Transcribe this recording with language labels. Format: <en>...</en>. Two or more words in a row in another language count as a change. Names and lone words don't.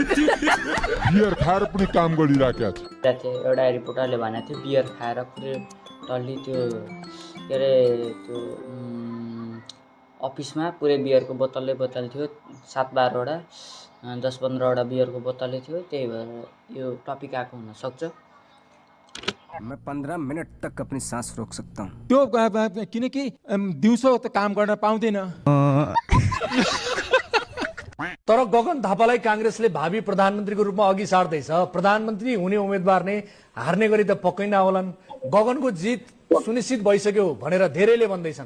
<ne>एउटा रिपोर्टरले भनेको थियो बियर खाएर पुरै टल्ली त्यो के अरे त्यो अफिसमा पुरै बियरको बोतल थियो, 7-12वटा 10-15वटा बियरको बोतलै थियो। त्यही भएर यो टपिक आएको हुनसक्छ।</ne> <hi>मैं 15 मिनट तक अपनी सांस रोक सकता हूँ।</hi> <ne>त्यो किनकि दिउँसो त काम गर्न पाउँदैन। तर गगन थापालाई कांग्रेसले भावी प्रधानमन्त्रीको रूपमा अघि सार्दैछ। प्रधानमन्त्री हुने उम्मेदवार नै हार्ने गरी त पक्कै नहोलान्। गगनको जित सुनिश्चित भइसक्यो भनेर धेरैले भन्दैछन्।</ne>